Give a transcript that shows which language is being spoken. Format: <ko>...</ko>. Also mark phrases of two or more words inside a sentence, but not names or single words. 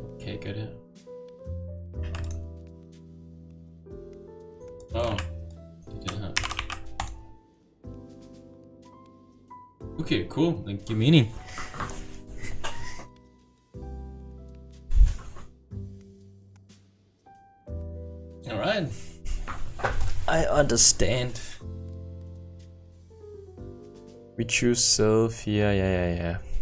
<da>Kan jeg gøre det her? Det er den her.</da> <en>Okay, cool.</en> <da>Den giver mening.</da> <en>Alright. I understand. We choose self here, yeah.</en>